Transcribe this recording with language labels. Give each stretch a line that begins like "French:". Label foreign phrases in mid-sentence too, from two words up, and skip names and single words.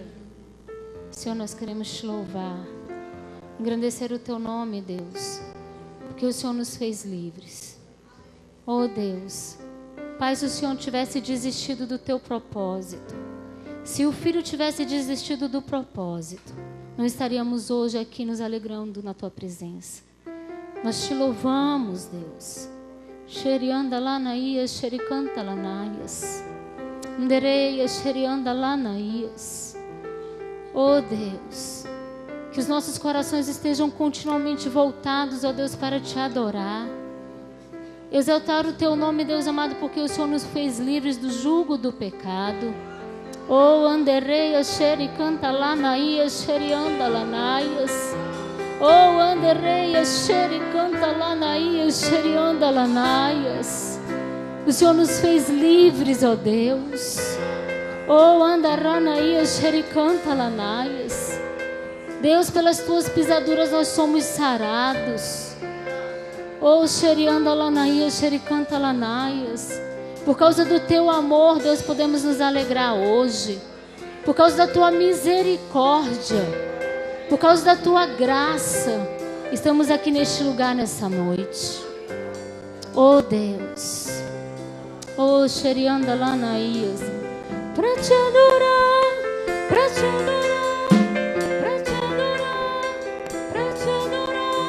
Portuguese: Senhor, nós queremos te louvar, engrandecer o teu nome, Deus, porque o Senhor nos fez livres. Oh Deus, Pai, se o Senhor tivesse desistido do teu propósito, se o Filho tivesse desistido do propósito, não estaríamos hoje aqui nos alegrando na tua presença. Nós te louvamos, Deus. Xerianda lanaías, xericanta lanaias. Ndereias, xerianda lanaias. Oh Deus, que os nossos corações estejam continuamente voltados, ó Deus, para te adorar. Exaltar o teu nome, Deus amado, porque o Senhor nos fez livres do jugo do pecado. Oh, andereias, xericanta lanaias, xerianda lanaias. Oh, andereias, xericanta lanaias, xerianda lanaias. O Senhor nos fez livres, ó Deus. Oh, andaranaias, xericanta lanaias. Deus, pelas tuas pisaduras nós somos sarados. Oh, xerianda lanaias, xericanta lanaias. Por causa do teu amor, Deus, podemos nos alegrar hoje. Por causa da tua misericórdia, por causa da tua graça, estamos aqui neste lugar nessa noite. Oh Deus, oh xerianda lanaias, para te adorar, para te adorar, para te adorar, para te adorar.